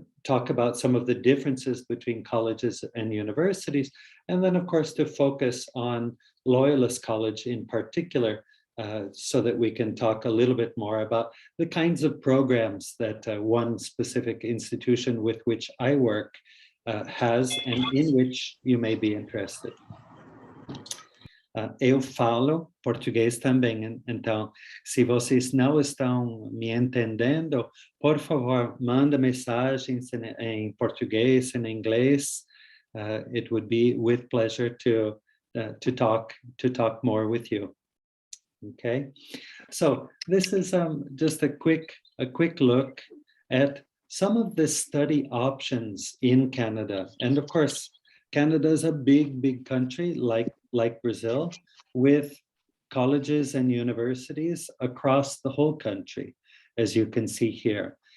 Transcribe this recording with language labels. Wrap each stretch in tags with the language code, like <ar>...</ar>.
<en>talk about some of the differences between colleges and universities, and then, of course, to focus on Loyalist College in particular, so that we can talk a little bit more about the kinds of programs that one specific institution with which I work has, and in which you may be interested.</en> <pt>Eu falo português também, então, se vocês não estão me entendendo, por favor, manda mensagens em português, in inglês.</pt> <en>It would be with pleasure to talk more with you. Okay, so this is just a quick look at some of the study options in Canada, and of course, Canada is a big country like Brazil, with colleges and universities across the whole country, as you can see here.</en>